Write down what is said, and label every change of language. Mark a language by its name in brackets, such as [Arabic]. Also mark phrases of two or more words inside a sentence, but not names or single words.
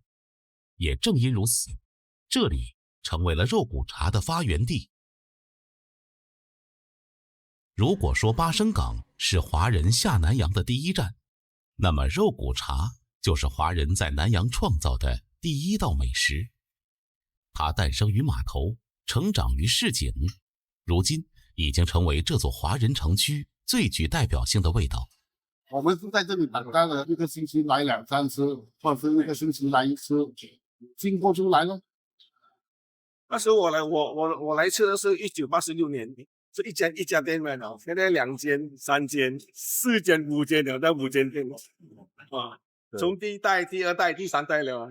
[Chinese] 也正因如此，這裡成為了肉骨茶的發源地。如果說巴生港是華人下南洋的第一站，那麼肉骨茶就是華人在南洋創造的第一道美食。它誕生於碼頭，成長於市井，如今已經成為這座華人城區最具代表性的味道。我們是在這裡等待了，一個星期來2-3次，或者是一個星期來1次，經過就來了。那時候我來吃的是1986年，是一家店面哦，現在2間、3間、4間、5間了，在5間店啊，從第1代、第2代、第3代了。